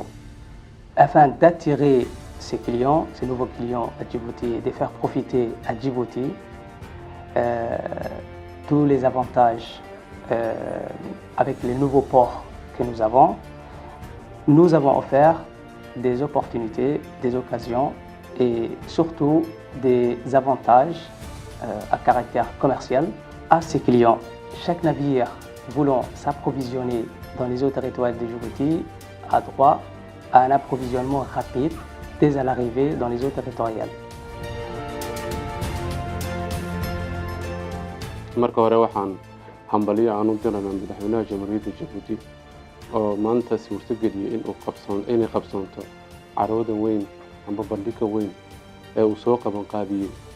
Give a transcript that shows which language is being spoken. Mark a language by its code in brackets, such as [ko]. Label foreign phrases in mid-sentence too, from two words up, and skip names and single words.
[fr] Afin d'attirer ces nouveaux clients à Djibouti et de faire profiter à Djibouti tous les avantages avec les nouveaux ports que nous avons offert des opportunités, des occasions et surtout des avantages à caractère commercial à ces clients. Chaque navire voulant s'approvisionner dans les eaux territoriales de Djibouti a droit à un approvisionnement rapide dès à l'arrivée dans les eaux territoriales. [so] marka hore waxaan hambaliyo aan u diraynaa madaxweynaha jamhuuriyadda Djibouti oo maanta suurtageliyay inay qabsoonto carwada weyn amba bandhigga weyn ee uu soo qabanqaabisay